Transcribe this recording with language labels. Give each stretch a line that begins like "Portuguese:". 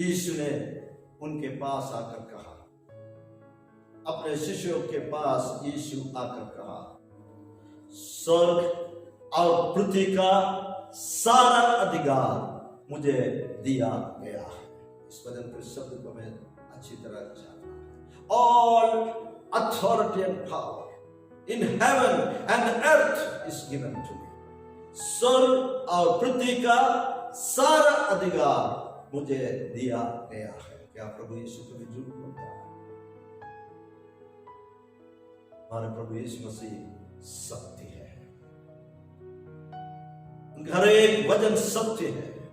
Hindi: यीशु ने उनके पास आकर कहा, अपने शिष्यों के पास यीशु आकर कहा, स्वर्ग और पृथ्वी का सारा अधिकार मुझे दिया गया है। इस वचन के शब्द को मैं अच्छी तरह जानता हूं।
English: All authority and power in heaven and earth is given to me.
Hindi: स्वर्ग और पृथ्वी का सारा अधिकार मुझे दिया गया है। क्या प्रभु यीशु कभी झूठ बोलता है? हमारे प्रभु यीशु मसीह सत्य है, हर एक वचन सत्य है।